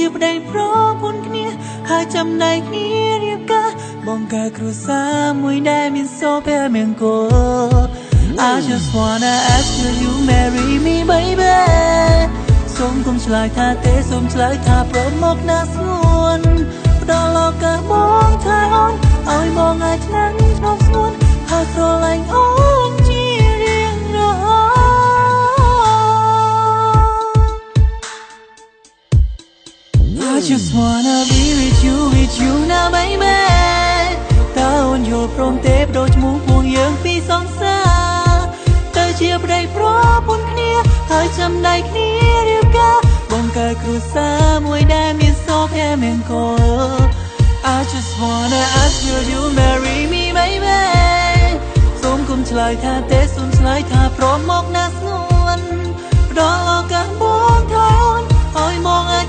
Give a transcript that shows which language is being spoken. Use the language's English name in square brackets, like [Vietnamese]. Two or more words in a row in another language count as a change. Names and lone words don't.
[Khmer] ប្តីប្រពន្ធគ្នាហើយចំណែកគ្នារៀបការបង្កើតគ្រួសារមួយដែលមានសូរភមង្គល [English] I just wanna ask you you marry me baby [Khmer] សូមគុំឆ្លើយថាទេសូមឆ្លើយថាព្រមមកណាស្ងួនផ្ដល់ឱកាសមកថែអូនឲ្យមកថ្ងៃឆ្នាំក្នុងស្ងួនហើយស្រឡាញ់អូនជារៀងរហូត [English] I just wanna be with you now baby [Khmer] តើអូនយល់ព្រមទេបដូ រឈ្មោះពួកយើងពីសង្សារទៅជាប្តីប្រពន្ធគ្នាហើយចំណែកគ្នារៀបការបង្កើតគ្រួសារមួយដែលមានសូរភមង្គល [English] I just wanna ask you you marry me baby [Khmer] សូមគុំឆ្លើយថាទេសូមឆ្លើយថាព្រមមកណាស្ងួនផ្ដល់ឱកាសបងថែអូនឲ្យមក